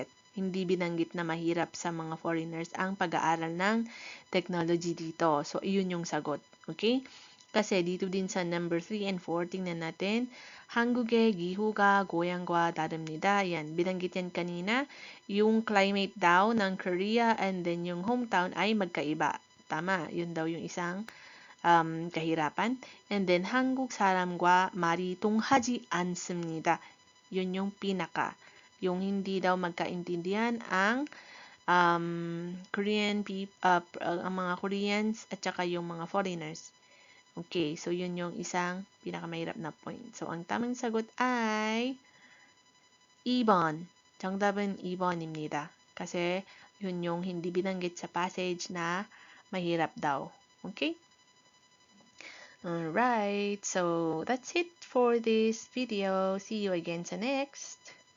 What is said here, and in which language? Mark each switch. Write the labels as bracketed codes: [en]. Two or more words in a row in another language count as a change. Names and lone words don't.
[tl] Hindi binanggit na mahirap sa mga foreigners ang pag-aaral ng technology dito. So, iyon yung sagot. Okay? Kasi dito din sa number 3 and 4, tingnan natin. [ko] 한국의 기후가 고향과 다릅니다. [tl] Yan, binanggit yan kanina. Yung climate daw ng Korea and then yung hometown ay magkaiba. Tama, yun daw yung isang kahirapan. [en] And then [ko] 한국 사람과 말이 통하지 않습니다. [tl] Yun yung pinaka. Yung hindi daw magkaintindihan ang ang mga Koreans at saka yung mga foreigners. Okay, so yun yung isang pinakamahirap na point. So ang tamang sagot ay 2번. [ko] 정답은 2번입니다. [tl] Kasi yun yung hindi binanggit sa passage na mahirap daw. Okay? [en] Alright, so that's it for this video. See you again sa next.